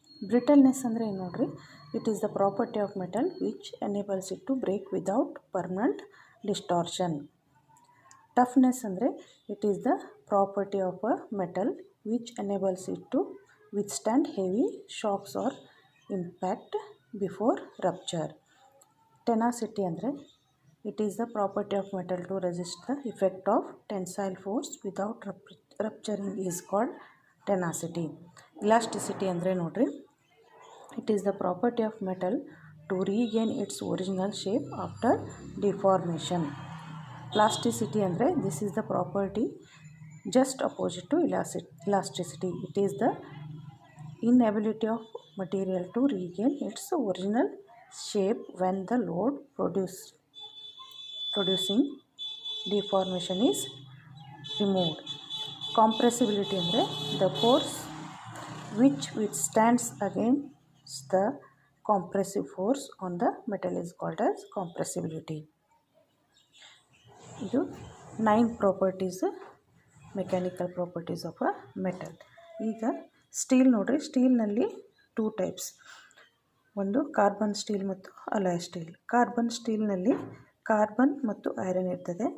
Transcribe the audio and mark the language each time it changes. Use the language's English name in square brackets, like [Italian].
[English] Brittleness [Kannada] ಅಂದರೆ ಏನು ನೋಡ್ರಿ, [English] It is the property of metal which enables it to break without permanent distortion. Toughness [Kannada] ಅಂದರೆ [English] It is the property of a metal which enables it to withstand heavy shocks or impact before rupture. Tenacity [Kannada] ಅಂದರೆ [English] it is the property of metal to resist the effect of tensile force without rupturing is called tenacity. Elasticity [Kannada] ಅಂದರೆ ನೋಡ್ರಿ, [English] it is the property of metal to regain its original shape after deformation. Plasticity [Kannada] ಅಂದರೆ [English] this is the property just opposite to elasticity. It is the inability of material to regain its original shape when the load producing deformation is removed. Compressibility [Kannada] ಅಂದರೆ [English] the force which withstands against the compressive force on the metal is called as compressibility. [Kannada] ಇದು [English] 9 properties mechanical properties of a metal. [Kannada] ಈಗ steel ನೋಡ್ರಿ. ಸ್ಟೀಲ್ನಲ್ಲಿ 2 types, ಒಂದು carbon steel ಮತ್ತು alloy steel. Carbon ಸ್ಟೀಲ್ನಲ್ಲಿ carbon ಮತ್ತು iron ಇರ್ತದೆ.